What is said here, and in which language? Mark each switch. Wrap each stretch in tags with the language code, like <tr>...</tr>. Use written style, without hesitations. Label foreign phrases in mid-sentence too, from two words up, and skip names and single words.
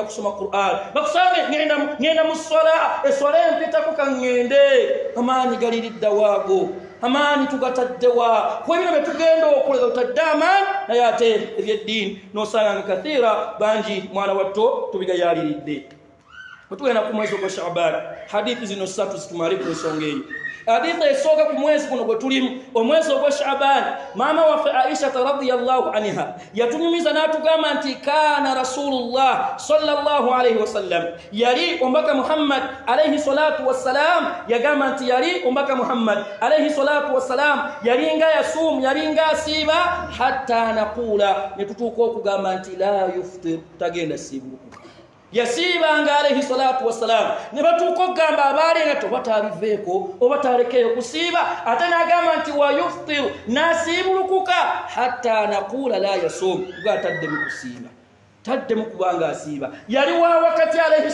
<lg>kusoma Qur'an bakusange ngenda mu swala eswala empitako kaŋŋende amaanyi galiriddawo ago amaanyi tugataddewa kwebino betugenda okulega tutadde amaanyi naye ate ebyeddiini n'osanga nga kathira bangi mwana watto tubigayaliridde bwetugenda ku mwezi ogwa Shaaban hadithi zino ssatu zitumale ku nsonga eyo hadithi esooka ku mwezi guno gwe tulimu omwezi ogwa Shaaban maama waffe Aisha</lg> <ar>رضي الله عنها</ar> <lg>yatunyumiza n'atugamba nti</lg> <ar>كان رسول الله صلى الله عليه وسلم</ar> <lg>yali omubaka Muhammad</lg> <ar>عليه الصلاة والسلام</ar> <lg>yagamba nti yali omubaka Muhammad</lg> <ar>عليه الصلاة والسلام</ar> <lg>yalinga yasuumu yalinga asiiba</lg> <ar>حتى نقول</ar> <lg>ne tutuuka okugamba nti</lg> <ar>لا يفطر</ar> <lg>tagenda siibulukuka yasiibanga</lg> <ar>عليه الصلاة والسلام</ar> <lg>ne batuuka okugamba abaalenga tobatabiveeko oba talekeyo kusiiba ate n'agamba nti</lg> <ar>ويفطر</ar> <lg>n'asiibulukuka</lg> <ar>حتى نقول لا يصوم</ar> <lg>kugatadde mu kusiiba tadde mu kubanga asiiba yali wa wakati alayhi</lg>